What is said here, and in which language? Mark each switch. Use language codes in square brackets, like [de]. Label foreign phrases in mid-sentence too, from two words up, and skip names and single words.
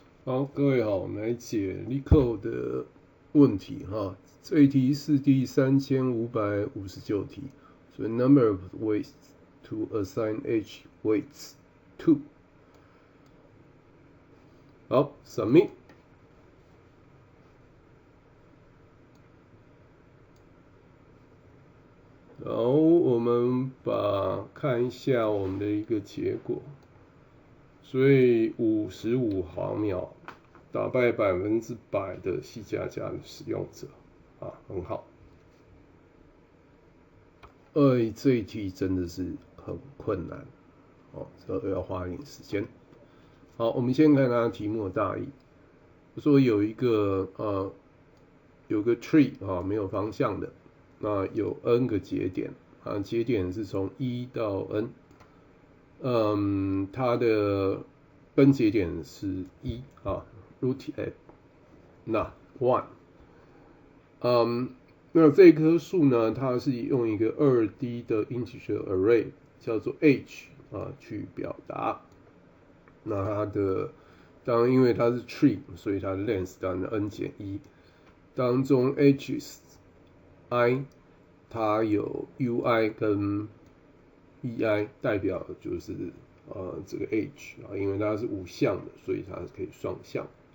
[zh] 好，各位好，我們來解 LeetCode 的問題哈。這一題是第3559題，所以 [en] number of ways to assign h weights to。 [zh] 好 ，submit。然後我們看一下我們的一個結果，所以55毫秒打敗100%的 C++ 的使用者啊，很好。这一題真的是很困難哦，這要花一點時間。好，我們先看它題目的大意，說有一個 [en] tree 啊， [zh] 沒有方向的。那有 n 個節點啊，節點是從1到 n， 它的分節點是1啊 ， [en] root at not [zh] 1，那這棵樹呢，它是用一個2D 的 [en] integer array [zh] 叫做 h 啊去表達，那它的當然因為它是 tree， 所以它的 length 當然 n-1， 當中 h i 它有 ui 跟 vi 代表的就是這個 h 啊，因為它是无項的，所以它是可以雙向。